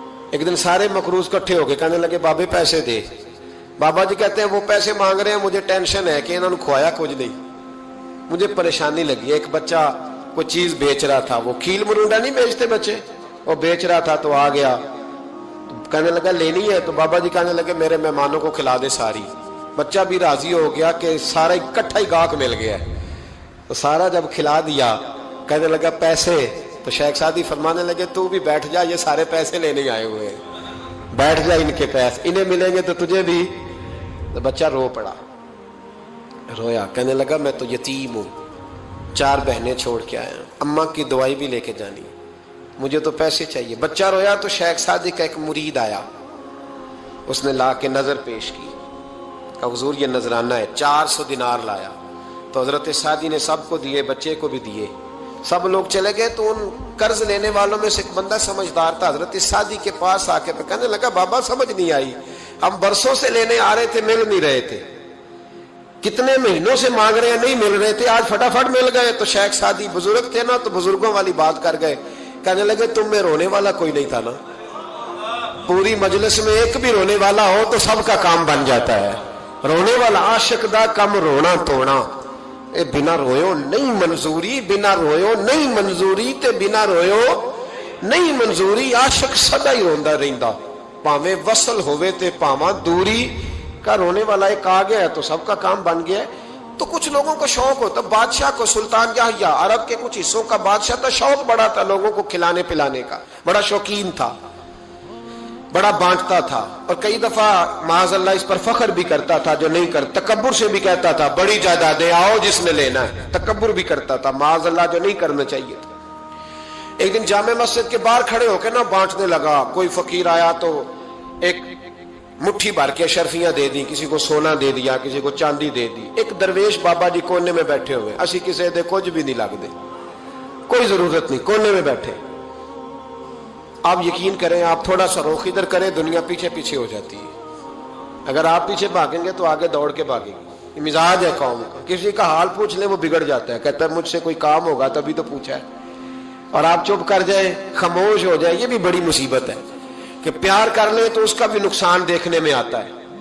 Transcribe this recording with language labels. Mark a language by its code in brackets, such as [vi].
[ur] ایک دن سارے مقروض کٹھے ہو کے کہنے لگے [pa] بابے پیسے دے. [ur] بابا جی کہتے ہیں وہ پیسے مانگ رہے ہیں, مجھے ٹینشن ہے کہ انہوں نے کھوایا کچھ نہیں, مجھے پریشانی لگی. ایک بچہ کوئی چیز بیچ رہا تھا, وہ کھیل مرونڈا نہیں بیچتے بچے, وہ بیچ رہا تھا تو آ گیا, کہنے لگا لینی ہے. تو بابا جی کہنے لگے میرے مہمانوں کو کھلا دے ساری. بچہ بھی راضی ہو گیا کہ سارا اکٹھا ہی گاہک مل گیا ہے, تو سارا جب کھلا دیا کہنے لگا پیسے. تو شیخ سعدی فرمانے لگے تو بھی بیٹھ جا, یہ سارے پیسے لینے آئے ہوئے ہیں, بیٹھ جا, ان کے پیسے انہیں ملیں گے تو تجھے بھی. تو بچہ رو پڑا, رویا, کہنے لگا میں تو یتیم ہوں, 4 بہنیں چھوڑ کے آیا, اماں کی دوائی بھی لے کے جانی, مجھے تو پیسے چاہیے. بچہ رویا تو شیخ سعدی کا ایک مرید آیا, اس نے لا کے نظر پیش کی, کہا حضور یہ نذرانہ ہے. 400 دینار لایا. تو حضرت سعدی نے سب کو دیے, بچے کو بھی دیے, سب لوگ چلے گئے. تو ان قرض لینے والوں میں سے ایک بندہ سمجھدار تھا, حضرت سعدی کے پاس آ کے کہنے لگا بابا سمجھ نہیں آئی, ہم برسوں سے لینے آ رہے تھے مل نہیں رہے تھے, کتنے مہینوں سے مانگ رہے ہیں نہیں مل رہے تھے, آج فٹافٹ مل گئے. تو شیخ سعدی بزرگ تھے نا, تو بزرگوں والی بات کر گئے, کہنے لگے تم میں رونے والا کوئی نہیں تھا نا, پوری مجلس میں ایک بھی رونے والا ہو تو سب کا کام بن جاتا ہے. [pa] رونے والا عاشق دا کم رونا توڑا, اے بنا رویو نہیں منظوری, بنا رویو نہیں منظوری تے بنا رویو نہیں منظوری. عاشق سدا ہی روندا رہندا, پاویں وصل ہوئے تے پاواں دوری. [ur] کا رونے والا ایک آ گیا ہے تو سب کا کام بن گیا ہے. تو کچھ لوگوں کو شوق ہوتا, بادشاہ کو سلطان یحییٰ عرب کے کچھ حصوں کا بادشاہ تھا, شوق بڑا تھا لوگوں کو کھلانے پلانے کا, بڑا شوقین تھا, بڑا بانٹتا تھا. اور کئی دفعہ معاذ اللہ اس پر فخر بھی کرتا تھا جو نہیں کر, تکبر سے بھی کہتا تھا بڑی جائیدادیں آؤ جس نے لینا ہے, تکبر بھی کرتا تھا معاذ اللہ جو نہیں کرنا چاہیے تھا. ایک دن جامع مسجد کے باہر کھڑے ہو کے نا بانٹنے لگا. کوئی فقیر آیا تو ایک مٹھی بھر کے اشرفیاں دے دی, کسی کو سونا دے دیا, کسی کو چاندی دے دی. ایک درویش بابا جی کونے میں بیٹھے ہوئے, [pa] اسی کسی دے کچھ بھی نہیں لگ دے, [ur] کوئی ضرورت نہیں, کونے میں بیٹھے. آپ یقین کریں, آپ تھوڑا سا رخ ادھر کریں, دنیا پیچھے پیچھے ہو جاتی ہے. اگر آپ پیچھے بھاگیں گے تو آگے دوڑ کے بھاگیں گے. یہ مزاج ہے قوم کا, کسی کا حال پوچھ لیں وہ بگڑ جاتا ہے, کہتا ہے مجھ سے کوئی کام ہوگا تبھی تو پوچھا ہے, اور آپ چپ کر جائیں, خاموش ہو جائیں. یہ بھی بڑی مصیبت ہے کہ پیار کر لیں تو اس کا بھی نقصان دیکھنے میں آتا ہے.